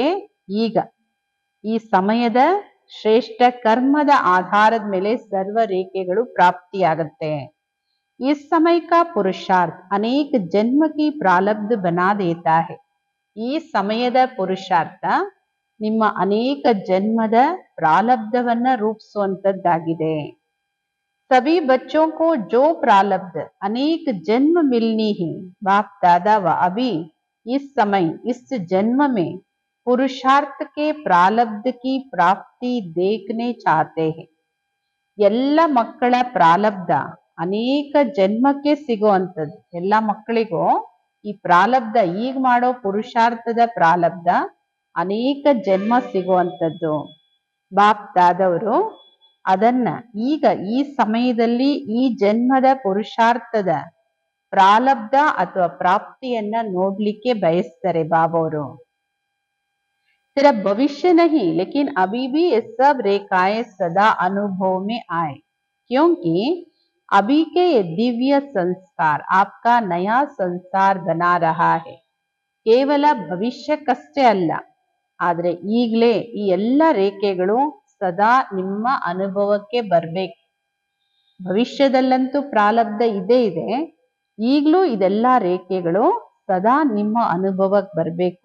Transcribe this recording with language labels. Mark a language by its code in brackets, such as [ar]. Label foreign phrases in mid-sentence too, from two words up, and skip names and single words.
[kn] ಈಗ ಈ ಸಮಯದ ಶ್ರೇಷ್ಠ ಕರ್ಮದ ಆಧಾರದ ಮೇಲೆ ಸರ್ವ ರೇಖೆಗಳು ಪ್ರಾಪ್ತಿಯಾಗತ್ತೆ. [hi] इस समय का पुरुषार्थ अनेक जन्म की प्रारब्ध बना देता है. [kn] ಈ ಸಮಯದ ಪುರುಷಾರ್ಥ ನಿಮ್ಮ ಅನೇಕ ಜನ್ಮದ ಪ್ರಾರಬ್ಧವನ್ನ ರೂಪಿಸುವಂತದ್ದಾಗಿದೆ. [hi] सभी बच्चों को जो प्रारब्ध अनेक जन्म मिलनी है, बाप दादा व अभी इस समय इस जन्म में पुरुषार्थ के प्रारब्ध की प्राप्ति देखने चाहते हैं. [kn] ಎಲ್ಲ ಮಕ್ಕಳ ಪ್ರಾರಬ್ಧ ಅನೇಕ ಜನ್ಮಕ್ಕೆ ಸಿಗುವಂಥದ್ದು. ಎಲ್ಲ ಮಕ್ಕಳಿಗೂ ಈ ಪ್ರಾರಬ್ಧ ಈಗ ಮಾಡೋ ಪುರುಷಾರ್ಥದ ಪ್ರಾರಬ್ಧ ಅನೇಕ ಜನ್ಮ ಸಿಗುವಂಥದ್ದು. ಬಾಪ್ ದಾದವರು ಅದನ್ನ ಈಗ ಈ ಸಮಯದಲ್ಲಿ ಈ ಜನ್ಮದ ಪುರುಷಾರ್ಥದ ಪ್ರಾರಬ್ಧ ಅಥವಾ ಪ್ರಾಪ್ತಿಯನ್ನ ನೋಡ್ಲಿಕ್ಕೆ ಬಯಸ್ತಾರೆ ಬಾಬವರು. [hi] तेरा भविष्य नहीं, लेकिन अभी भी ये सब रेखाएं सदा अनुभव में आए, क्योंकि अभी के ये दिव्य संस्कार आपका नया संसार बना रहा है. [kn] ಕೇವಲ ಭವಿಷ್ಯಕ್ಕಷ್ಟೇ ಅಲ್ಲ, ಆದ್ರೆ ಈಗಲೇ ಈ ಎಲ್ಲ ರೇಖೆಗಳು ಸದಾ ನಿಮ್ಮ ಅನುಭವಕ್ಕೆ ಬರ್ಬೇಕು. ಭವಿಷ್ಯದಲ್ಲಂತೂ ಪ್ರಾರಬ್ಧ ಇದೇ ಇದೆ, ಈಗಲೂ ಇದೆಲ್ಲ ರೇಖೆಗಳು ಸದಾ ನಿಮ್ಮ ಅನುಭವಕ್ಕೆ ಬರಬೇಕು.